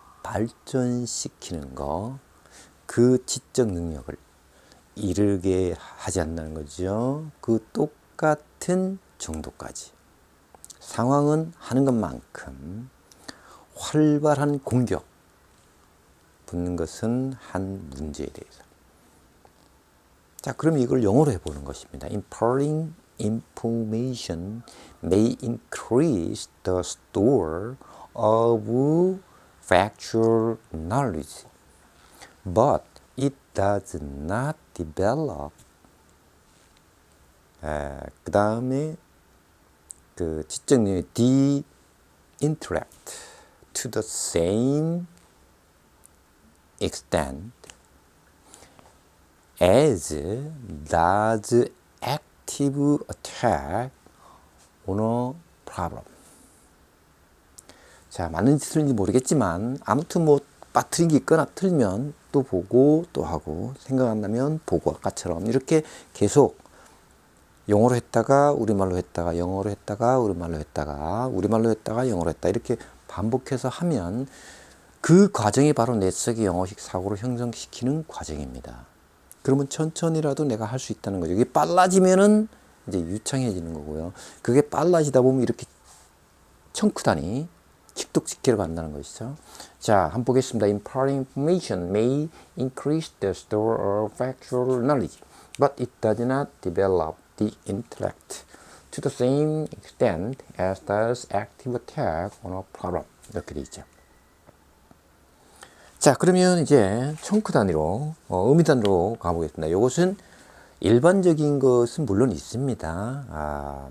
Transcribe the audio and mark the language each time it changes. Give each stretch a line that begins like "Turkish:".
Korean: 발전시키는 거, 그 지적 능력을 이르게 하지 않는다는 거죠. 그 똑같은 정도까지. 상황은 하는 것만큼 활발한 공격, 붙는 것은 한 문제에 대해서. 자, 그럼 이걸 영어로 해보는 것입니다.
English: Imparting information may increase the store of factual knowledge, but it does not develop.
Korean: 그 다음에 그 지적 능력
English: the intellect to the same extent as does active attack on a problem.
Korean: 자, 맞는지 틀린지 모르겠지만 아무튼 뭐 빠뜨린 게 있거나 틀면 또 보고 또 하고 생각 안 나면 보고 아까처럼 이렇게 계속 영어로 했다가 우리말로 했다가 영어로 했다가 우리말로 했다가 우리말로 했다가 영어로 했다 이렇게 반복해서 하면 그 과정이 바로 내 속의 영어식 사고를 형성시키는 과정입니다. 그러면 천천히라도 내가 할 수 있다는 거죠. 이게 빨라지면은 이제 유창해지는 거고요. 그게 빨라지다 보면 이렇게 청크 단위, 습득시키려고 한다는 것이죠. 자, 한번 보겠습니다.
English: Imparting information may increase the store of factual knowledge, but it does not develop the intellect to the same extent as does active attack on a problem.
Korean: 이렇게 돼 있죠. 자, 그러면 이제 청크 단위로, 의미 단위로 가보겠습니다. 이것은 일반적인 것은 물론 있습니다.